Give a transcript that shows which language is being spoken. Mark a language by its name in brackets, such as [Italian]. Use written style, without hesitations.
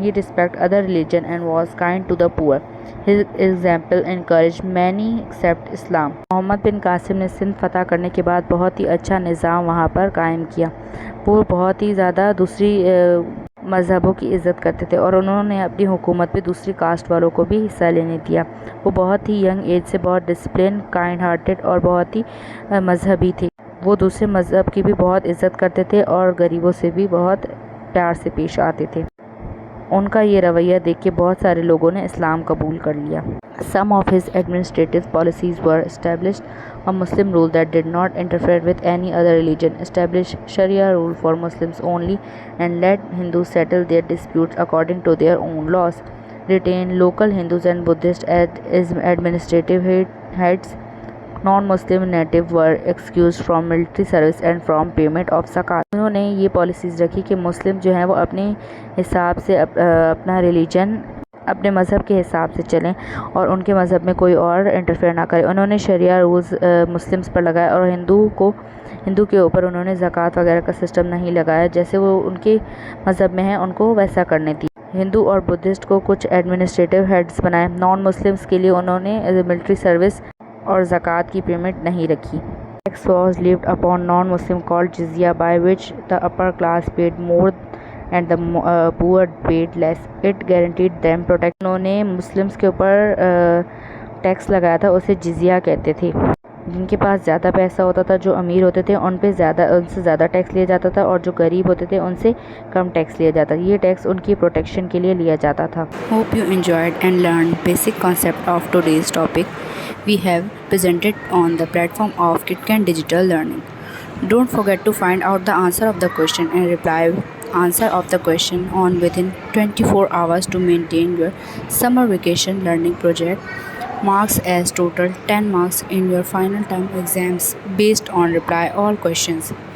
[English] He respected other religion and was kind to the poor. His example encouraged many accept Islam. [Hindi] Mohammad बिन कासिम ने सिंध फतह करने के बाद बहुत ही अच्छा निज़ाम वहाँ पर कायम किया। वो बहुत ही ज़्यादा दूसरी मज़हबों की इज़्ज़त करते थे और उन्होंने अपनी हुकूमत में दूसरी कास्ट वालों को भी हिस्सा लेने दिया। वो बहुत ही यंग एज से बहुत डिसिप्लिन, काइंड हार्टेड और बहुत ही मजहबी थे। वो दूसरे मज़हब की भी बहुत इज़्ज़त करते थे और गरीबों से भी बहुत प्यार से पेश आते थे। उनका ये रवैया देख के बहुत सारे लोगों ने इस्लाम कबूल कर लिया। [English] Some of his administrative policies were established a Muslim rule that did not interfere with any other religion, established Sharia rule for Muslims only, and let Hindus settle their disputes according to their own laws, retained local Hindus and Buddhists as administrative heads. Non-Muslim native were excused from military service and from payment of zakat. [Hindi] उन्होंने ये policies रखी कि मुस्लिम जो हैं वो अपने हिसाब से अपना रिलीजन अपने मज़हब के हिसाब से चलें और उनके मज़हब में कोई और इंटरफेयर ना करे। उन्होंने शरिया रूल्स मुस्लिम्स पर लगाया और हिंदू के ऊपर उन्होंने ज़कात वगैरह का सिस्टम नहीं लगाया। जैसे वो उनके मज़हब में है उनको वैसा करने दी। हिंदू और बुद्धिस्ट को कुछ एडमिनिस्ट्रेटिव हेड्स बनाए। नॉन मुस्लिम्स के लिए उन्होंने मिलिट्री सर्विस और ज़कात की पेमेंट नहीं रखी। [English] Tax was levied upon non-Muslim called jizya, by which the upper class paid more and the poor paid less. It guaranteed them protection. [Hindi] उन्होंने मुस्लिम्स के ऊपर टैक्स लगाया था, उसे जिजिया कहते थे। जिनके पास ज़्यादा पैसा होता था, जो अमीर होते थे, उनसे ज़्यादा टैक्स लिया जाता था और जो गरीब होते थे उनसे कम टैक्स लिया जाता। ये टैक्स उनकी प्रोटेक्शन के लिए लिया जाता था। [English] Hope you enjoyed and learned basic concept of today's topic we have presented on the platform of KitKat Digital Learning. Don't forget to find out the answer of the question and reply answer of the question on within 24 hours to maintain your summer vacation learning project marks as total 10 marks in your final term exams based on reply all questions.